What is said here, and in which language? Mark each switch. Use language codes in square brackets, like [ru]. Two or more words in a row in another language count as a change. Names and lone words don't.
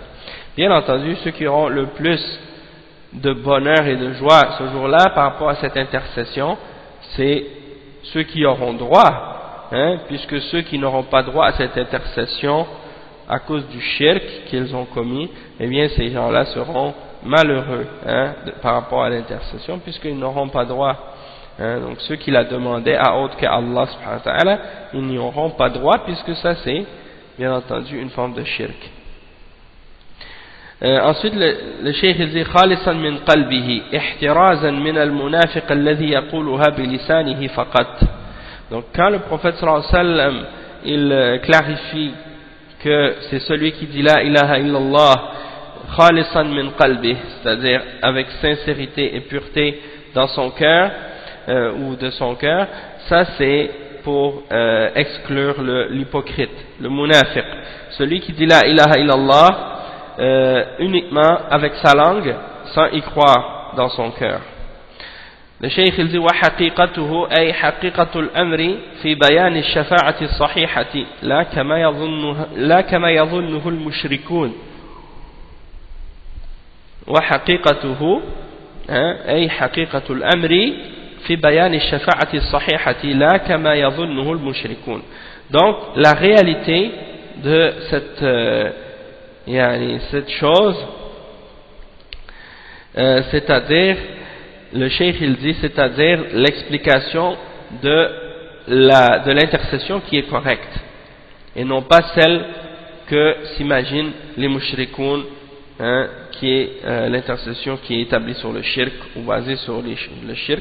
[fr] Bien entendu, ceux qui auront le plus de bonheur et de joie ce jour-là par rapport à cette intercession, c'est ceux qui auront droit, puisque ceux qui n'auront pas droit à cette intercession à cause du shirk qu'ils ont commis, eh bien ces gens-là seront malheureux par rapport à l'intercession, puisqu'ils n'auront pas droit. Donc ceux qui la demandaient à autre qu' [ar] الله سبحانه وتعالى, [fr] ils n'y auront pas droit, puisque ça c'est bien entendu une forme de shirk. Ensuite le cheikh dit [ar] خالصا من قلبه احترازا من المنافق الذي يقولها بلسانه فقط. [fr] Donc quand le prophète [ar] صلى الله عليه وسلم [fr] il clarifie que c'est celui qui dit [ar] لا إله إلا الله خالصا من قلبي, [fr] c'est-à-dire avec sincérité et pureté dans son cœur ou de son cœur, ça c'est pour exclure l'hypocrite, le munafiq, celui qui dit [ar] لا إله إلا الله [fr] uniquement avec sa langue sans y croire dans son cœur. Le cheikh il dit [ar] وحقيقته أي حقيقة الأمر في بيان الشفاعة الصحيحة لا كما يظنه المشركون. وحقيقته أي حقيقة الأمر في بيان الشفاعة الصحيحة لا كما يظنه المشركون. [fr] Donc la réalité de cette chose, c'est-à-dire le cheikh il dit, c'est-à-dire l'explication de l'intercession qui est correcte et non pas celle que s'imaginent les mushrikoun, qui est l'intercession qui est établie sur le shirk ou basée sur le shirk.